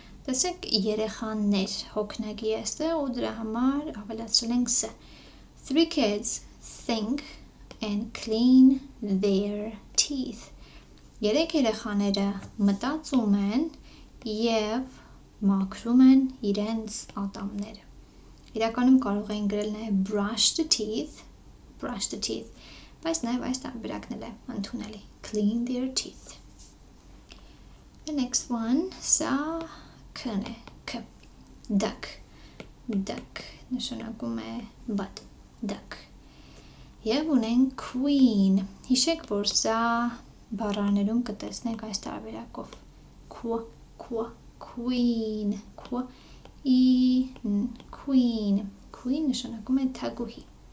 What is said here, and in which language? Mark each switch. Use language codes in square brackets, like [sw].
[hy] Տեսեք երեխաներ հոգնագի էստեղ ու դրա համար ավելացրել ենք ս. [en] 3 kids think and clean their teeth. [hy] Երեք երեխաները մտածում են և մաքրում են իրենց ատամները. Իրականում կարող են գրել նաև [en] brush the teeth, [hy] բայց նաև այս տարբերակն է ընդունելի. [en] Clean their teeth. The next one, [hy] սա քն է, [en] k. [hy] Duck նշանակում է բադ, duck. Եվ ունենք queen. Հիշեք, որ սա բառաներում կտեսնեք այս տարբերակով. Queen. Queen նշանակում է թագուհի.